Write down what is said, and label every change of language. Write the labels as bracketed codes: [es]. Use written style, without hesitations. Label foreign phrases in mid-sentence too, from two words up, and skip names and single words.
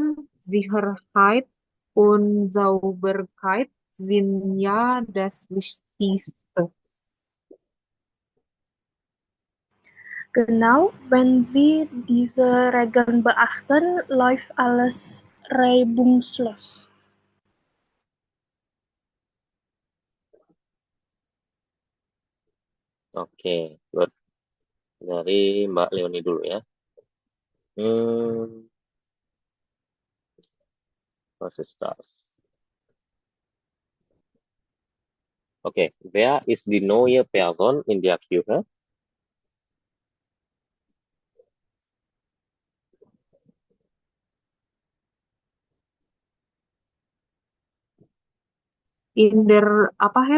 [de] Sicherheit und Sauberkeit sind ja das Wichtigste. Genau, wenn Sie diese Regeln beachten, läuft alles reibungslos. Oke, good. [id] Dari Mbak Leonie dulu ya. [de] Was ist das? Okay, wer ist die neue Person in der Küche? In der [id] apa Herr?